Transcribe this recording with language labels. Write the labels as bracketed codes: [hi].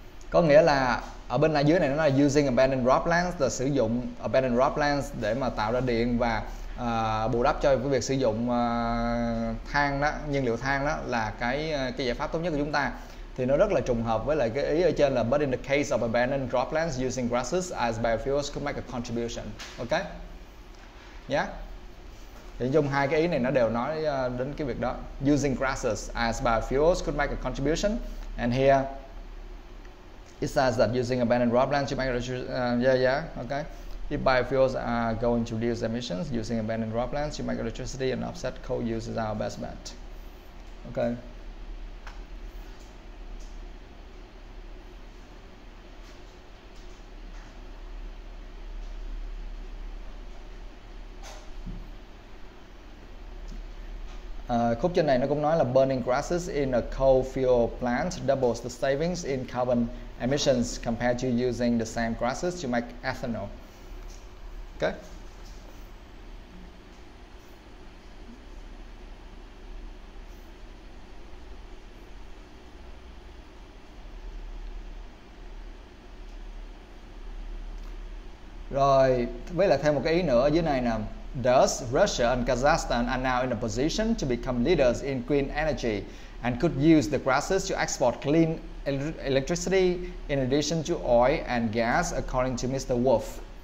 [vi] Có nghĩa là ở bên này dưới này nó là [en] using abandoned croplands, [vi] là sử dụng abandoned croplands để mà tạo ra điện và bù đắp cho cái việc sử dụng than đó, nhiên liệu than đó là cái giải pháp tốt nhất của chúng ta. Thì nó rất là trùng hợp với lại cái ý ở trên là [en] but in the case of abandoned croplands, using grasses as biofuels could make a contribution. Ok? Yeah. [vi] Thì chung hai cái ý này nó đều nói đến cái việc đó. [en] Using grasses as biofuels could make a contribution, and here it says that using abandoned croplands to make electricity. Okay. If biofuels are going to reduce emissions, using abandoned croplands to make electricity and offset coal use is our best bet. Okay. [vi] Khúc trên này nó cũng nói là [en] burning grasses in a coal fuel plant doubles the savings in carbon emissions compared to using the same grasses to make ethanol. Okay. [vi] Rồi, với lại thêm một cái ý nữa ở dưới này nè. [en] Thus, Russia and Kazakhstan are now in a position to become leaders in green energy and could use the grasses to export clean electricity in addition to oil and gas, according to Mr. Wolf.